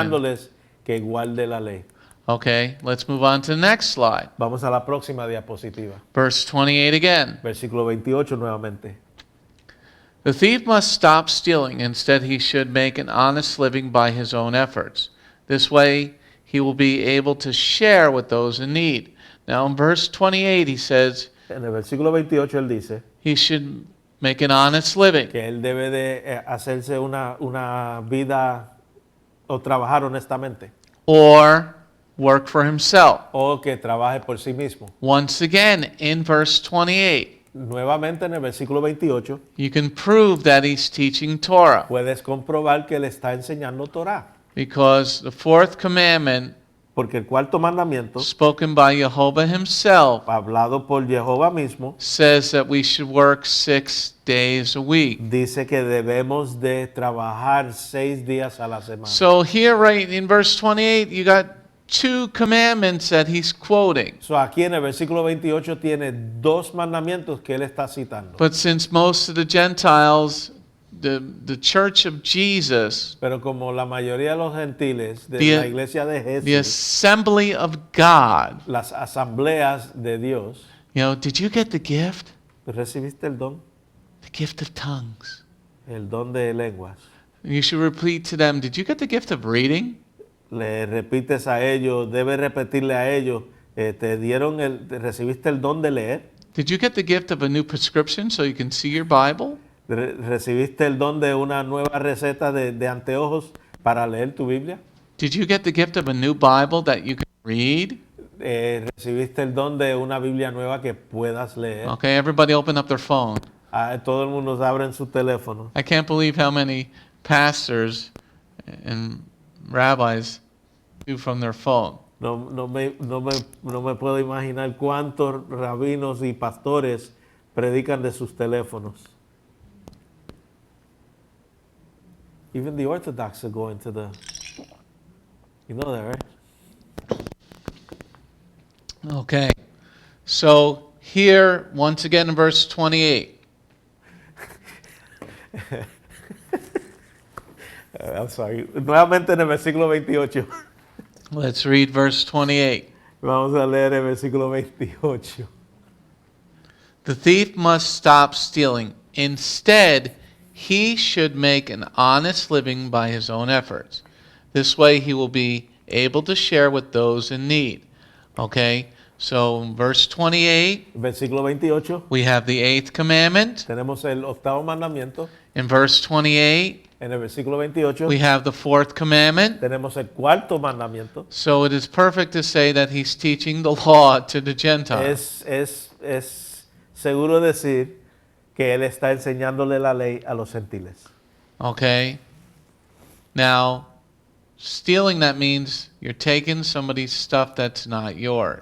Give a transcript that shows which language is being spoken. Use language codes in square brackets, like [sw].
[es] enseñándoles que guarde la ley. [en] Okay, let's move on to the next slide. [es] Vamos a la próxima diapositiva. [en] Verse 28 again. [es] Versículo 28 nuevamente. [en] The thief must stop stealing. Instead, he should make an honest living by his own efforts. This way, he will be able to share with those in need. Now, in verse 28, he says [es] En el versículo 28 él dice [en] he should make an honest living. [es] que él debe de hacerse una vida o trabajar honestamente [en] Or work for himself. [es] o que trabaje por sí mismo. [en] Once again, in verse 28, [es] Nuevamente en el versículo 28 [en] you can prove that he's teaching Torah. [es] puedes comprobar que él está enseñando Torah. [en] Because the fourth commandment, [es] Porque el cuarto mandamiento, [en] spoken by Jehovah himself, [es] hablado por Jehová mismo, [en] says that we should work 6 days a week. [es] dice que debemos de trabajar 6 días a la semana. [en] So here, right in verse 28, you got 2 commandments that he's quoting. So [es] aquí en el versículo 28 tiene 2 mandamientos que él está citando. [en] But since most of the Gentiles, the church of Jesus, [es] Pero como la mayoría de los gentiles de [en] The- [es] la iglesia de [en] the [es] Jesús, [en] assembly of God, [es] las asambleas de Dios, [en] did you get the gift? [es] recibiste el don, [en] The gift of tongues. [es] el don de lenguas. [en] You should repeat to them, did you get the gift of reading? [es] Le repites a ellos, debes repetirle a ellos, recibiste el don de leer, [en] Did you get the gift of a new prescription so you can see your Bible? [es] recibiste el don de una nueva receta de anteojos para leer tu Biblia, [en] Did you get the gift of a new Bible that you can read? [es] recibiste el don de una Biblia nueva que puedas leer. [en] Okay, everybody open up their phone. [es] Todo el mundo abre en su teléfono. [en] I can't believe how many pastors and rabbis do from their phone. [es] No me puedo imaginar cuántos rabinos y pastores predican de sus teléfonos. [en] Even the Orthodox are going to the... You know that, right? Okay, so here, once again in verse 28, I'm sorry. [es] Nuevamente en el versículo 28. [en] let's read verse 28. [es] Vamos a leer el versículo 28. [en] The thief must stop stealing. Instead, he should make an honest living by his own efforts. This way he will be able to share with those in need. Okay, so in verse 28, [es] Versículo 28. [en] we have the 8th commandment. [es] Tenemos el 8º mandamiento. [en] In verse 28, [es] En el versículo 28 [en] we have the 4th commandment. [es] tenemos el 4º mandamiento. [en] So it is perfect to say that he's teaching the law to the Gentiles. [es] Es seguro decir que él está enseñándole la ley a los gentiles. [en] Okay? Now, stealing, that means you're taking somebody's stuff that's not yours.